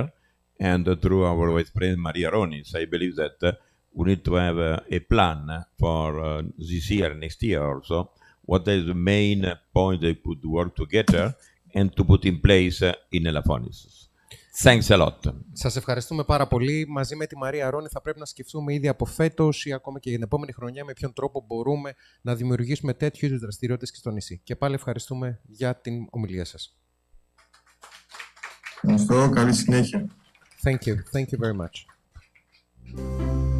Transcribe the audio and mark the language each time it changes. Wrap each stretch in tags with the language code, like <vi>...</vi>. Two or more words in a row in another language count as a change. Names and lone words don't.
<en>And through our Vice President Maria Ronis, I believe that we need to have a plan for this year, next year also. What is the main point they could work together and to put in place in Elafonis. Thanks a lot.</en> <el>Σας ευχαριστούμε πάρα πολύ. Μαζί με τη Μαρία Ρόνη θα πρέπει να σκεφτούμε ήδη από φέτος ή ακόμα και για την επόμενη χρονιά με ποιον τρόπο μπορούμε να δημιουργήσουμε τέτοιου είδους δραστηριότητες και στο νησί. Και πάλι ευχαριστούμε για την ομιλία σας. Ευχαριστώ. Καλή συνέχεια.</el> <en>Thank you. Thank you very much.</en>